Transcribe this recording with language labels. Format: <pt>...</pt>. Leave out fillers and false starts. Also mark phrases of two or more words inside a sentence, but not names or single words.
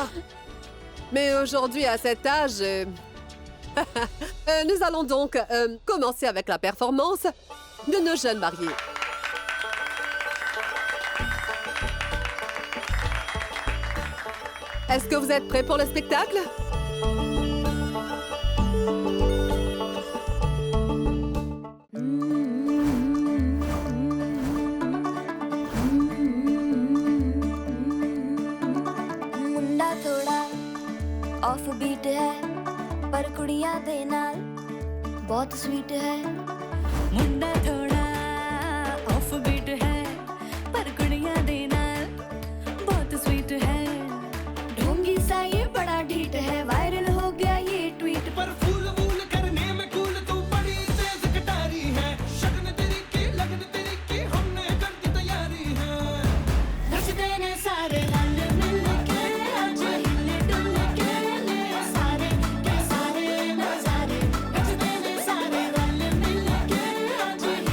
<fr>Mais aujourd'hui, à cet âge... nous allons donc commencer avec la performance de nos jeunes mariés. Est-ce que vous êtes prêts pour le spectacle?</fr> <hi>मुंडा थोड़ा</hi> <en>off beat</en> <hi>है पर</hi> <pa>ਕੁੜੀਆਂ ਦੇ</pa> <hi>नाल बहुत स्वीट है मुंडा थोड़ा</hi> <en>off beat</en> <hi>है पर</hi> <pa>ਕੁੜੀਆਂ ਦੇ ਨਾਲ</pa> <hi>बहुत स्वीट है ढोंगी सा ये बड़ा ढीठ है वायरल हो गया ये ट्वीट पर फूल वूल करने में कूल तू बड़ी तेज कटारी है शगन तेरी की लगन तेरी की हमने कर दी तैयारी है</hi> <pa>ਨੱਚਦੇ ਨੇ ਸਾਰੇ ਰਲ ਮਿਲ ਕੇ ਅੱਜ ਹਿੱਲੇ ਡੁੱਲ ਕੇ ਲੈ ਸਾਰੇ ਕੇ ਸਾਰੇ ਨਜ਼ਾਰੇ ਨੱਚਦੇ ਨੇ ਸਾਰੇ ਰਲ ਮਿਲ ਕੇ ਅੱਜ</pa>